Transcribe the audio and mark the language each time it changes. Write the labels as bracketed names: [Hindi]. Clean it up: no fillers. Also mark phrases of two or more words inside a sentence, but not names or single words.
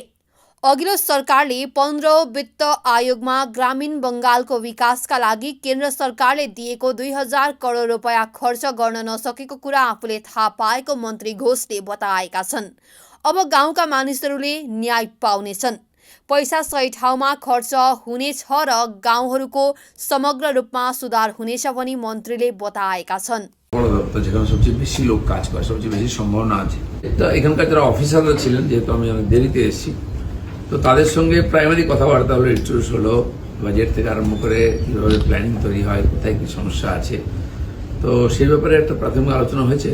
[Nepali] अघिल्लो सरकारले 15औं वित्त आयोगमा ग्रामीण बङ्गालको विकासका लागि केन्द्र सरकारले दिएको 2000 करोड रुपैयाँ खर्च गर्न नसकेको कुरा आफूले थाहा पाएको मन्त्री घोषले बताएका छन्। अब गाउँका मानिसहरूले न्याय पाउनेछन्, पैसा सही ठाउँमा खर्च हुनेछ र गाउँहरूको समग्र रूपमा सुधार हुनेछ भनी मन्त्रीले बताएका छन्। [Bangla] বড় দপ্তর যেখানে সবচেয়ে বেশি লোক কাজ করে, সবচেয়ে বেশি সম্ভাবনা আছে। এটা এখানকার যারা অফিসাররা ছিলেন, যেহেতু আমি অনেক দেরিতে এসেছি, তো তাদের সঙ্গে প্রাইমারি কথাবার্তা হলো, ইন্ট্রোডিউস হলো, বাজেট থেকে আরম্ভ করে কীভাবে প্ল্যানিং তৈরি হয়, কোথায় কী সমস্যা আছে, তো সেই ব্যাপারে একটা প্রাথমিক আলোচনা হয়েছে।